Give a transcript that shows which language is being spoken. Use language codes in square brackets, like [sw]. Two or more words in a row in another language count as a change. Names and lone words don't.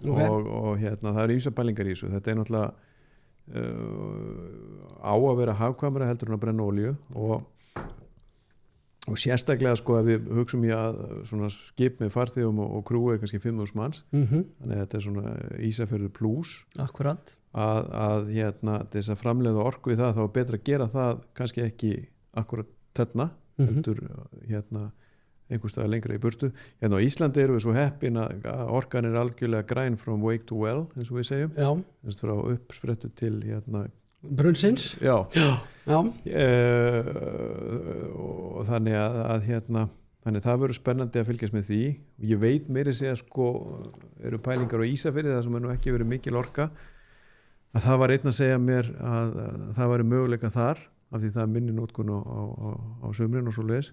[is] Og það eru ýmsar pælingar í þessu. Þetta er náttúrulega á að vera hagkvæmara heldur en að brenna olíu og sérstaklega, sko, að við hugsum í að svona skip með farþegum og krúi er kannski 5.000 manns, þannig að þetta er svona Ísafjörður plus. Akkurat. Að þess að framleiða orku í það, þá er betra að gera það kannski ekki akkurat þarna, heldur einhvers staðar lengra í burtu. Hérna á Íslandi erum við svo heppin að orkan er algjörlega græn [en] from wake to well, [is] eins og við segjum. Já. Þess frá uppsprettu til brunnsins. Já. Og þannig að þannig það verður spennandi að fylgjast með því. Ég veit meiri segja, sko, eru pælingar á Ísafirði, það sem er nú ekki verið mikil orka, að það var einn að segja mér að það væri möguleika þar, af því það er minni nótkun á sumrin og svo leiðis.